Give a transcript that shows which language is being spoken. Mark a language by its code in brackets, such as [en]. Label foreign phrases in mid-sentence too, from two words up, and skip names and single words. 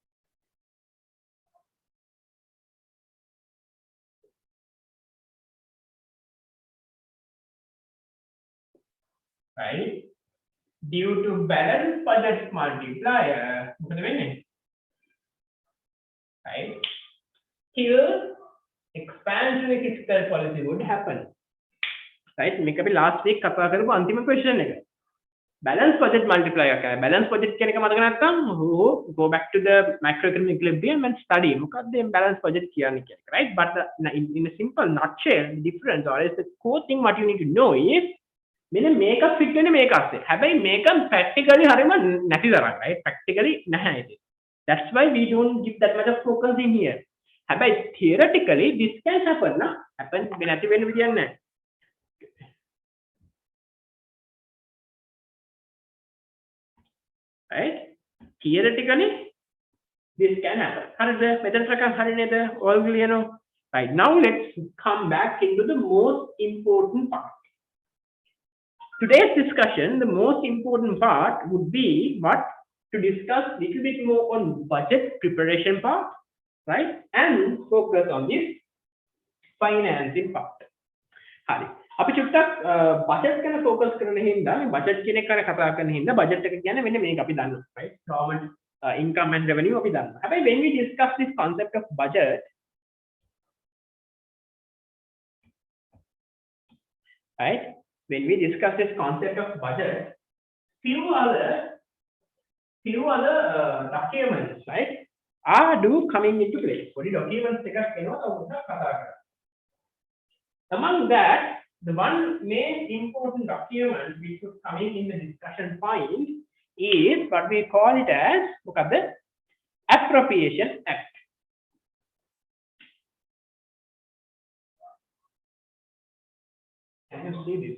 [en] Right? Due to balance budget multiplier, right? Here, expansionary fiscal policy would happen. Right? Make up last week [si] කතා කරපු අන්තිම [en] question එක. Balance budget multiplier එකයි. Balance budget [si] කියන එක මතක නැත්නම් [en] go back to the macroeconomic equilibrium and study. [si] මොකක්ද මේ [en] balance budget [si] කියන්නේ කියන එක, [en] right? But in a simple nutshell, the difference or is the core thing what you need to know is [si] මෙන්න මේක [en] fit [si] වෙන්නේ මේක අස්සේ. හැබැයි මේක practically හරියම නැති තරම්, right? Practically නැහැ ඒක. [en] That's why we don't give that much of focus in here. හැබැයි theoretically this can happen na. [si] Happen නැති වෙන්න විදියක් නැහැ. [en] Right? Theoretically, this can happen. All you know. Right now, let's come back into the most important part. Today's discussion, the most important part would be what to discuss a little bit more on budget preparation part, right? And focus on this financing part. Hari. [si] අපි චුට්ටක් බජට් ගැන ફોකස් කරන හින්දා මේ බජට් කියන එක ගැන කතා කරන හින්දා බජට් එක කියන්නේ මෙන්න මේක අපි දන්නවා, [en] right? Government income and revenue [si] අපි දන්නවා. [en] හැබැයි when we discuss this concept of budget, right? When we discuss this concept of budget, few other documents, right, do coming into play. What documents [si] එකක් වෙනවා තමයි කතා කරන්නේ. [en] Among that, the one main important document which is coming in the discussion point is what we call it as the Appropriation Act. Can you see this?